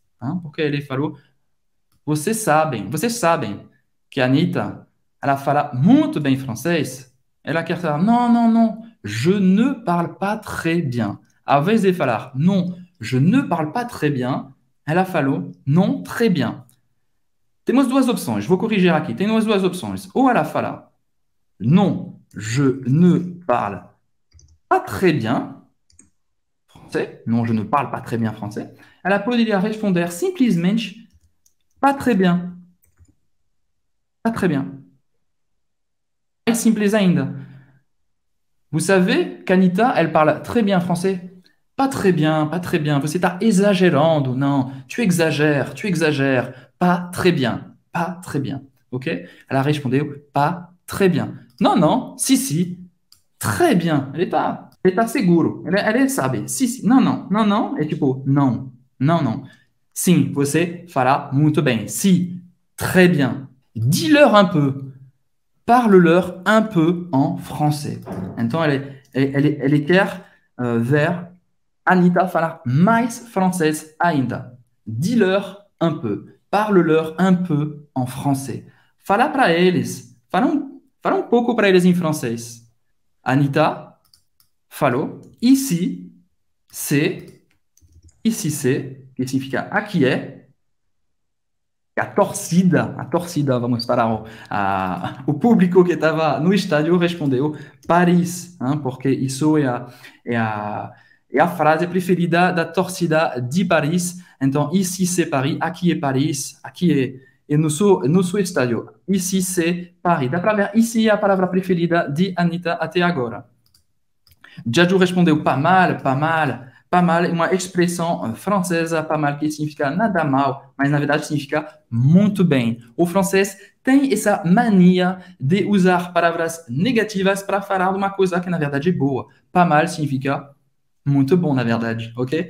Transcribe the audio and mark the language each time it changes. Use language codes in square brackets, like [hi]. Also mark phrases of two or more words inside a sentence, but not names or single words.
[pt] Porque ele falou, vocês sabem que a Anitta, ela fala muito bem francês. Ela quer falar, [fr] non, je ne parle pas très bien. [pt] Ao invés de falar, [fr] non, je ne parle pas très bien, [pt] ela falou, [fr] non, très bien. [pt] Temos duas opções, vou corrigir aqui. Temos duas opções. Ou ela fala, [fr] non, je ne parle pas très bien français. Non, je ne parle pas très bien français. [pt] Ela poderia responder simplesmente, [fr] pas très bien. Pas très bien. [pt] Mais simples ainda. [fr] Vous savez qu'Anita, elle parle très bien français? Pas très bien, pas très bien. [pt] Você está exagerando. [fr] Non, tu exagères. Pas très bien, pas très bien. [pt] Ok? Ela respondeu, [fr] pas très bien. Non, si, très bien. [pt] Ele tá seguro. Ele sabe. Si. Não. É tipo, não. Sim, você fará muito bem. [fr] Si, très bien. Dis-leur un peu. Parle-leur un peu en français. [pt] Então, ele quer ver Anita falar mais francês ainda. [fr] Dis-leur un peu. Parle-leur un peu en français. [pt] Fala para eles. Fala um pouco para eles em francês. Anita falou. [fr] Ici, c'est, [pt] que significa aqui é. A torcida, vamos para o público que estava no estádio respondeu Paris, porque isso é a frase preferida da torcida de Paris. Então, [fr] ici c'est Paris, [pt] aqui é Paris, aqui é nosso estádio. [fr] Ici c'est Paris. [pt] Dá para ver, ici é a palavra preferida de Anita até agora. Jaju respondeu [fr] pas mal. Pas mal [pt] é uma expressão francesa, [fr] pas mal, [pt] que significa nada mal, mas na verdade significa muito bem. O francês tem essa mania de usar palavras negativas para falar de uma coisa que na verdade é boa. [fr] Pas mal [pt] significa muito bom, na verdade, ok?